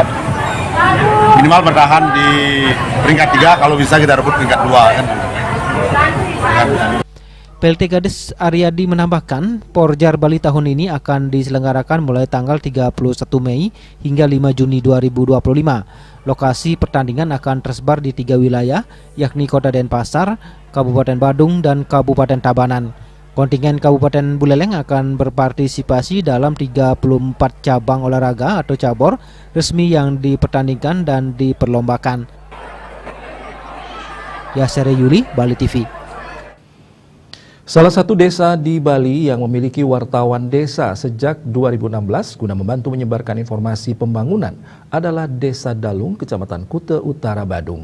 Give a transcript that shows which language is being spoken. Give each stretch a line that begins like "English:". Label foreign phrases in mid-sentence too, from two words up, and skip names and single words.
Indonesian: minimal bertahan di peringkat 3, kalau bisa kita rebut peringkat 2 kan. PLT Kades Aryadi menambahkan, Porjar Bali tahun ini akan diselenggarakan mulai tanggal 31 Mei hingga 5 Juni 2025. Lokasi pertandingan akan tersebar di 3 wilayah, yakni Kota Denpasar, Kabupaten Badung, dan Kabupaten Tabanan. Kontingen Kabupaten Buleleng akan berpartisipasi dalam 34 cabang olahraga atau cabur resmi yang dipertandingkan dan diperlombakan. Yasere Yuli, Bali TV. Salah satu desa di Bali yang memiliki wartawan desa sejak 2016 guna membantu menyebarkan informasi pembangunan adalah Desa Dalung, Kecamatan Kuta Utara, Badung.